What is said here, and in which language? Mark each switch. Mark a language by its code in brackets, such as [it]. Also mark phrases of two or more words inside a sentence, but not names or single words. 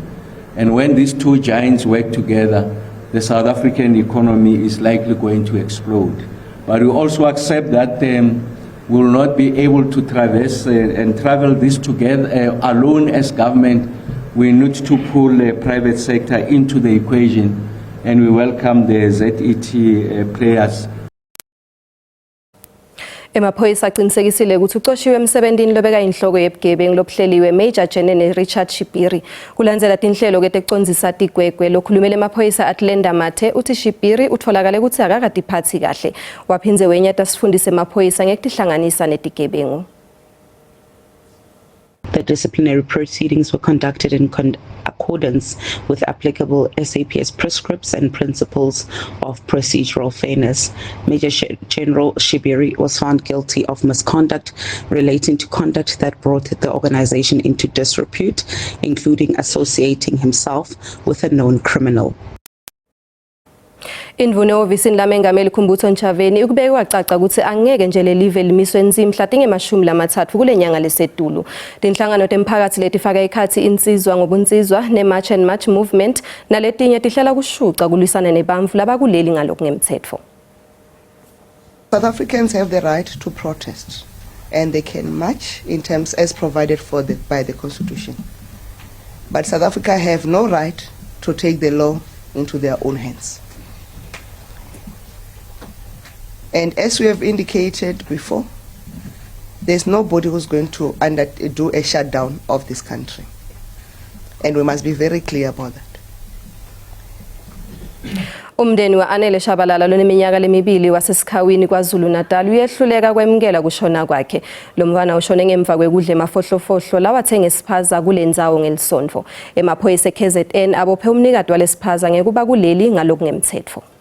[en] And when these two giants work together, the South African economy is likely going to explode. But we also accept that we will not be able to traverse and travel this together alone as government. We need to pull the private sector into the equation, and we welcome the ZET players. [ss] Emaphoyisa aqinisekisile ukuthi uqoshiwe emsebenzini lobeka inhloko yebugebengu lobuhleliwe Major General Richard Shipiri. Kulandzela tinhlelo ke tecondzisa tigwegwe lokhulumela emaphoyisa Atlenda Mathe uthi Shipiri utholakale ukuthi akakadiphathi kahle. Waphinze wenyata sifundise emaphoyisa ngekutihlanganisa netigebengu. [en] The disciplinary proceedings were conducted in accordance with applicable SAPS prescripts and principles of procedural fairness. Major General Shibiri was found guilty of misconduct relating to conduct that brought the organization into disrepute, including associating himself with a known criminal. [ss] Indvune ofisini lamengameli Khumbudzo Ntshavheni ukubeke kwacaca ukuthi angeke nje lelive limiswe nzima mhla tinge-30 kule nyanga lesedulu. Tinhlangano temphakathi letifaka ikhathi insizwa ngobunsizwa ne-March and March movement naletinye tihlala kushuca kulwisana nebantfu labakuleli ngalokungemtsetfo. [en] South Africans have the right to protest and they can march in terms as provided for by the Constitution. But South Africa have no right to take the law into their own hands. And as we have indicated before, there's nobody who's going to do a shutdown of this country. And we must be very clear about that. [ss] Umndeni wa-Anele Shabalala loneminyaka lemibili wasesikhawini KwaZulu-Natal uyehluleka kwemukela kushona kwakhe. Lo mntwana ushone ngemva kwekudla emafohlofohlo lawathenga isiphaza kule ndzawo ngelisonto. Emaphoyisa KZN abophe umnikati walesiphaza ngekuba kuleli ngalokungemtsetfo.